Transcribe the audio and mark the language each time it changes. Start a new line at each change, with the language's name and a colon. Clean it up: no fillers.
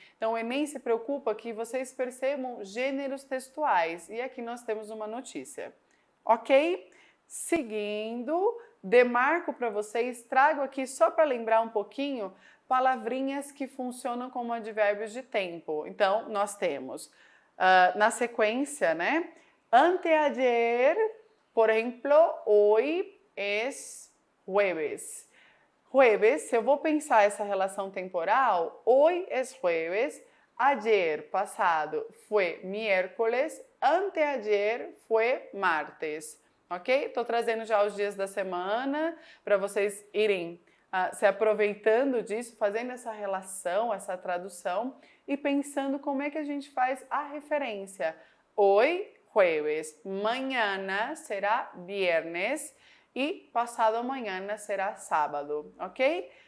Portuguese: Então, o Enem se preocupa que vocês percebam gêneros textuais, e aqui nós temos uma notícia. Ok? Seguindo, demarco para vocês, trago aqui só para lembrar um pouquinho, palavrinhas que funcionam como advérbios de tempo. Então, nós temos, na sequência, né?
Spanish: Anteayer, por ejemplo, hoy es jueves. Jueves,
Portuguese: se eu vou pensar essa relação temporal,
Spanish: hoy es jueves, ayer, passado, fue miércoles, anteayer fue martes, ok?
Portuguese: Estou trazendo já os dias da semana para vocês irem se aproveitando disso, fazendo essa relação, essa tradução e pensando como é que a gente faz a referência.
Spanish: Hoy, jueves, mañana será viernes
Portuguese: e passado amanhã será sábado,
Spanish: ok?